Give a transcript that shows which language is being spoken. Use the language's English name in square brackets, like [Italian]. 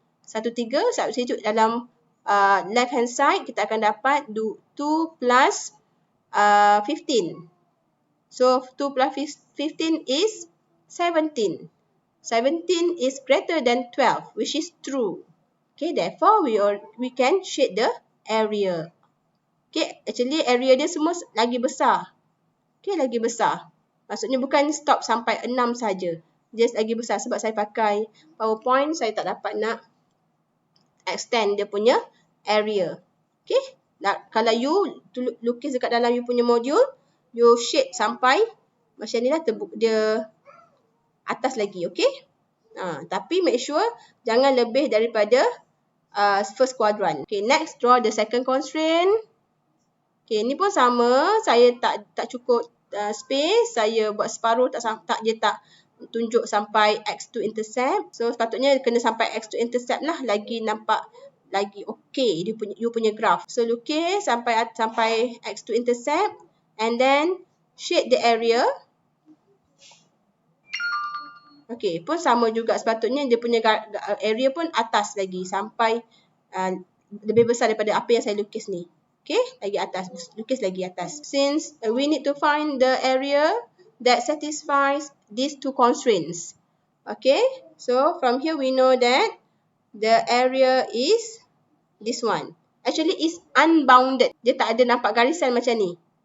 [English] 1, 3 substitute dalam left hand side, [Malay] kita akan dapat [English] 2 plus 15. So 2 plus 15 is 17. 17 is greater than 12, which is true. Okay, therefore we can shade the area. [Malay] Okay, actually area dia semua lagi besar. Okay, lagi besar. Maksudnya bukan stop sampai 6 saja. Dia lagi besar sebab saya pakai PowerPoint, saya tak dapat nak extend dia punya area. Okay, kalau you lukis dekat dalam you punya modul, you shade sampai macam ni lah, dia atas lagi, okay? Tapi [English] make sure [Malay] jangan lebih daripada first quadrant. [English] Okay, next draw the second constraint. [Malay] Okay, ni pun sama, saya tak cukup space, saya buat separuh, dia tak tunjuk sampai X2 intercept. So sepatutnya kena sampai X2 intercept lah, lagi nampak lagi okay you punya graph. [English] So [Malay] lukis sampai [English] X2 intercept and then shade the area. [Malay] Okay, pun sama juga, sepatutnya dia punya area pun atas lagi, sampai lebih besar daripada apa yang saya lukis ni. Okay, lagi atas, lukis lagi atas. [English] Since we need to find the area that satisfies these two constraints. Okay, so from here we know that the area is this one. Actually is unbounded. [Malay] Dia tak ada nampak garisan macam ni.